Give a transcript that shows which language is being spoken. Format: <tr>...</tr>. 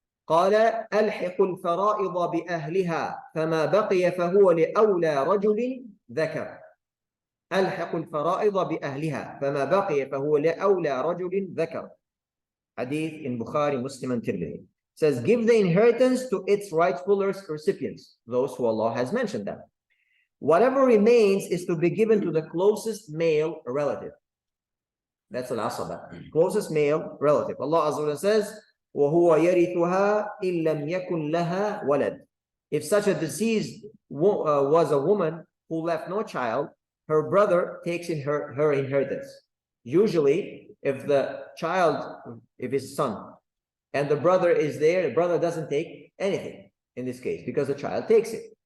<ar>قال ألحق الفرائض بأهلها فما بقي فهو لأولى رجل ذكر. ألحق الفرائض بأهلها فما بقي فهو لأولى رجل ذكر.</ar> <en>Hadith in Bukhari, Muslim, and Tirmidhi. Says, give the inheritance to its rightful recipients, those who Allah has mentioned them. Whatever remains is to be given to the closest male relative. That's al-asaba, closest male relative. Allah Azza wa Jalla says,</en> <ar>وَهُوَ يَرِثُهَا إِن لَمْ يَكُنْ لَهَا وَلَدٍ.</ar> <en>If such a deceased was a woman who left no child, her brother takes in her inheritance. Usually, if the child, if his son, and the brother is there, the brother doesn't take anything in this case because the child takes it.</en>